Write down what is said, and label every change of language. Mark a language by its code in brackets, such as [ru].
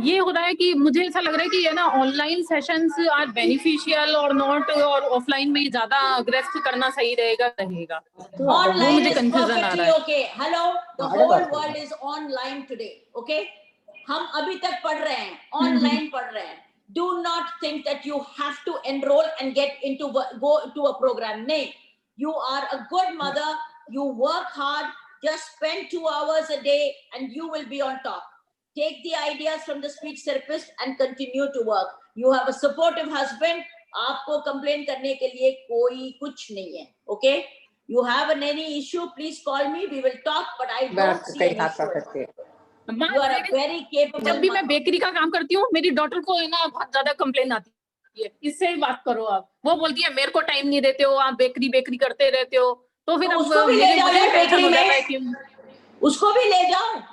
[hi] ये हो रहा है कि मुझे ऐसा लग रहा है कि है ना, [en] online sessions are beneficial [hi] और नॉट, और ऑफलाइन में ज्यादा ग्रेस्प करना सही रहेगा. ऑनलाइन मुझे कंफ्यूजन आ रहा है. [en] Okay, hello, the whole world is online today. [hi] Okay, हम अभी तक पढ़ रहे हैं, ऑनलाइन पढ़ रहे हैं. [en] Do not think that you have to enroll and go to a program. No, you are a good mother. You work hard. Just spend 2 hours a day and you will be on top. Take the ideas from the speech therapist and continue to work. You have a supportive husband. [hi] आपको complain करने के लिए कोई कुछ नहीं है. [en] Okay? You have any issue, please call me. We will talk. But I don't see any issue. You are a very capable. [hi] जब भी मैं बेकरी का काम करती हूँ, मेरी डॉटर को है ना बहुत ज्यादा कंप्लेन आती है, इससे बात करो आप. वो बोलती है मेरे को टाइम नहीं देते हो, आप बेकरी करते रहते हो. तो फिर उसको भी ले जाओ बेकरी में. उसको भी ले जाओ.